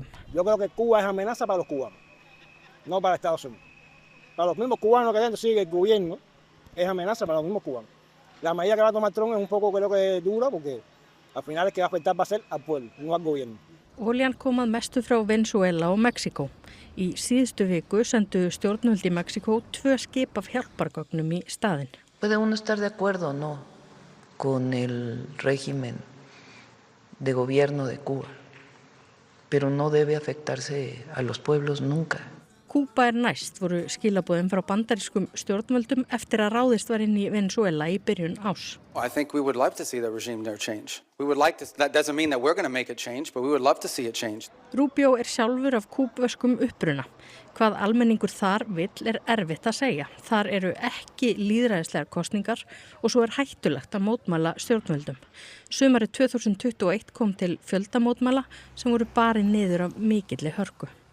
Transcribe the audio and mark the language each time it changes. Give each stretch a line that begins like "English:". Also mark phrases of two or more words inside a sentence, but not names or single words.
Spanish: Yo creo que Cuba es amenaza para los cubanos, no para Estados Unidos. Para los mismos cubanos que sigue el gobierno, es amenaza para los mismos cubanos. La medida que va a tomar Trump es un poco creo que dura porque al final el que va a afectar va a ser al pueblo, no al gobierno.
Icelandic: Olían kom að mestu frá Venezuela og Mexíkó. Í síðustu viku sendu stjórnvöld í Mexíkó 2 skip af hjálpargögnum í staðinn.
Spanish: Puede uno estar de acuerdo o no con el régimen de gobierno de Cuba, pero no debe afectarse a los pueblos nunca.
Icelandic: Kúba næst voru skilaboðin frá bandarískum stjórnvöldum eftir að ráðist var inn í Venezuela í byrjun árs.
English: I think we would love to see the regime there change. We would like to, that doesn't mean that we're going to make it change, but we would love to see it change.
Icelandic: Rubio sjálfur af kúbverskum uppruna. Hvað almenningur þar vill erfitt að segja. Þar ekki lýðræðislegar kosningar og svo hættulegt að mótmæla stjórnvöldum. Sumarið 2021 kom til fjöldamótmæla sem voru barin niður af mikilli hörku.